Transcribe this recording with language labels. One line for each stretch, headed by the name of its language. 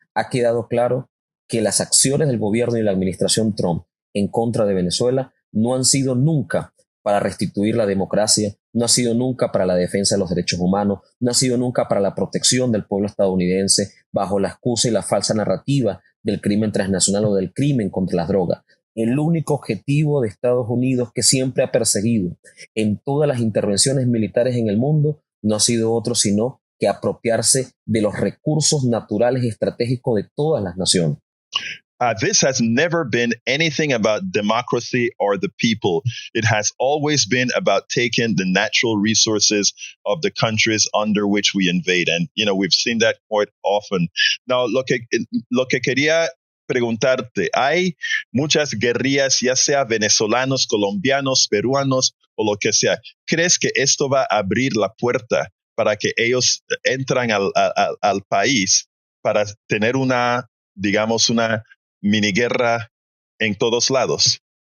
Spanish: Ha quedado claro que las acciones del gobierno y la administración Trump en contra de Venezuela no han sido nunca para restituir la democracia, no ha sido nunca para la defensa de los derechos humanos, no ha sido nunca para la protección del pueblo estadounidense bajo la excusa y la falsa narrativa del crimen transnacional o del crimen contra las drogas. El único objetivo de Estados Unidos que siempre ha perseguido en todas las intervenciones militares en el mundo no ha sido otro sino que apropiarse de los recursos naturales y estratégicos de todas las naciones.
English: This has never been anything about democracy or the people. It has always been about taking the natural resources of the countries under which we invade. And, we've seen that quite often.
Spanish: Now, lo que quería preguntarte, hay muchas guerrillas, ya sea venezolanos, colombianos, peruanos o lo que sea. ¿Crees que esto va a abrir la puerta para que ellos entran al país para tener una mini guerra en todos lados?